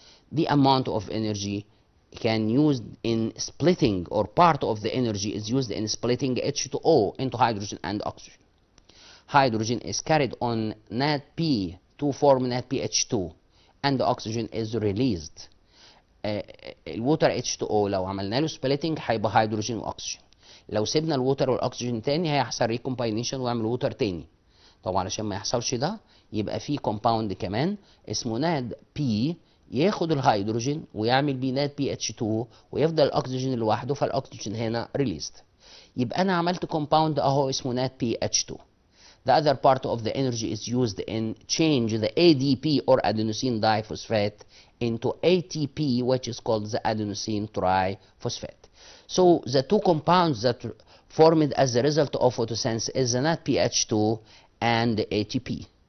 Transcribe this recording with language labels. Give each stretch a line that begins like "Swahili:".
English: The amount of energy can use in splitting, or part of the energy is used in splitting H2O into hydrogen and oxygen. Hydrogen is carried on NADP to form NADPH2 and the oxygen is released.
Arabic: الووتر H2O لو عملنا له سبليتنج هيبقى هيدروجين واكسجين. لو سيبنا الووتر والاكسجين تاني هيحصل ريكومباينيشن ويعمل ووتر تاني. طبعا عشان ما يحصلش ده يبقى في كومباوند كمان اسمه ناد بي ياخد الهيدروجين ويعمل بيه ناد بي اتش 2 ويفضل الاكسجين لوحده فالاكسجين هنا ريليزد. يبقى انا عملت كومباوند اهو اسمه ناد بي اتش 2.
English: The other part of the energy is used in change the ADP or adenosine diphosphate into ATP, which is called the adenosine triphosphate. So the two compounds that formed as a result of photosynthesis is the NADPH2 and the ATP.